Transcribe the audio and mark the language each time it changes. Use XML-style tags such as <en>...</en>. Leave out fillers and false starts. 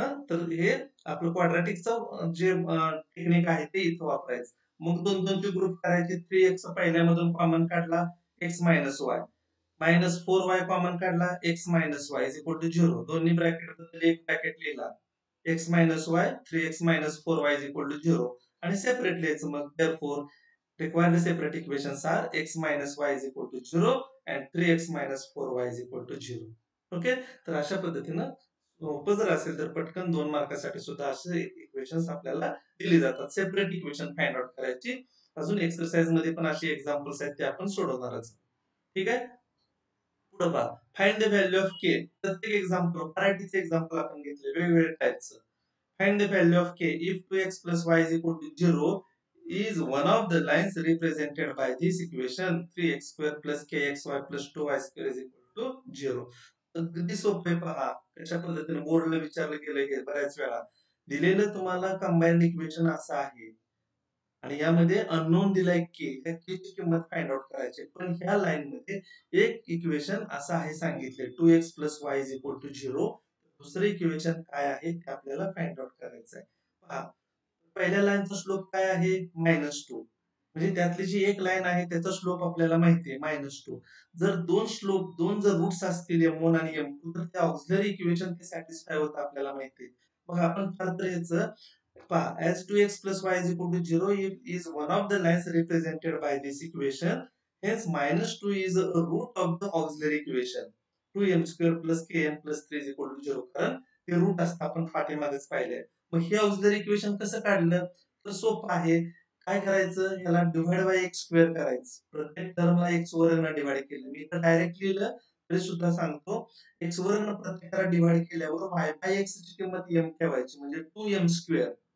<mr>तर हे आपलं क्वाड्रॅटिकचं जे टेक्निक आहे ते इथं वापरायचं. मग 2-2 ग्रुप करायचे. 3x पहिल्यामधून कॉमन काढला x y -4y कॉमन काढला x y is equal to 0. दोन्ही ब्रॅकेट बद्दल एक ब्रॅकेट लिहिला x y 3x 4y is equal to 0 आणि सेपरेट लिहायचं.</mr> <en>मग therefore required separate equations are x minus y is equal to 0 and 3x minus 4y is equal to 0. Okay.</en> <mr>तर अशा पद्धतीनं सोपं जर असेल तर पटकन 2 मार्कासाठी सुद्धा असे इक्वेशन्स आपल्याला दिली जातात. सेपरेट इक्वेशन फाइंड आउट करायची. अजून एक्सरसाइज मध्ये पण अशी एक्झाम्पल्स आहेत ते आपण सोडवणारच. ठीक आहे. पुढे पहा. Find the value of k. प्रत्येक एक्झाम्पल व्हरायटीचे एक्झाम्पल आपण घेतले वेगवेगळ्या टाइपचं.</mr> <en>Find the value of k if 2x plus y is equal to 0 is one of the lines represented by this equation 3x square plus kxy plus 2y square is equal to 0.</en> <mr>अगदी सोपे पहा कशा पद्धतीने बोर्डला विचारलं गेलं हे बऱ्याच वेळा. दिलेलं तुम्हाला कंबाइंड इक्वेशन असं आहे आणि यामध्ये अननोन दिलाय k. त्या k ची किंमत फाइंड आउट करायची. पण ह्या लाईन मध्ये एक इक्वेशन असं आहे सांगितले 2x plus y is equal to 0. दुसरे इक्वेशन काय आहे ते आपल्याला फाइंड आउट करायचं आहे. पहा पहिल्या लाईनचा स्लोप काय आहे -2. म्हणजे त्यातली जी एक लाईन आहे त्याचा स्लोप आपल्याला माहिती आहे -2. जर दोन जर रूट्स असतील m1 आणि m2 तर ते ऑक्झिलरी इक्वेशन ते सॅटिस्फाय होतं आपल्याला माहिती आहे. मग आपण फार तर याचं पहा</mr> <en>as 2x plus y is equal to 0 is one of the lines represented by this equation. Hence -2 is a root of the auxiliary equation. 2m² plus km plus 3 is equal to 0.</en> <mr>कारण ते route असतं आपण पाठीमागेच पाहिले. मग हे auxiliary equation कसं काढलं तर सोपं आहे. काय करायचं याला डिवाइड बाय x स्क्वेअर करायचं. प्रत्येक टर्मला x वर्गने डिवाइड केलं. मी इथं डायरेक्ट लिहिलं तरी सुद्धा सांगतो x वर्गने प्रत्येकाला डिवाइड केल्यावर y बाय x ची किंमत m ठेवायची म्हणजे 2m².</mr>